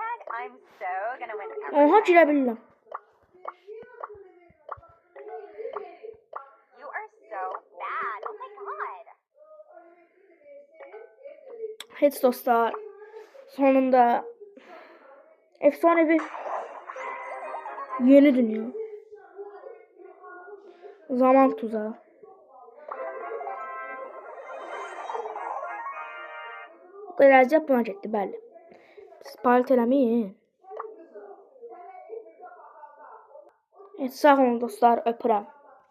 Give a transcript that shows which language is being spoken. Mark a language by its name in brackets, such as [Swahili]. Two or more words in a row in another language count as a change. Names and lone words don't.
[Turkish] Oha girebildim. Evet dostlar. Sonunda efsanevi yeni dünya. Zaman tuzağı. Birazcık [Azerbaijani] buna getdi, bəli. Spalit eləməyin. [Turkish] Evet, sağ olun dostlar, öpürəm.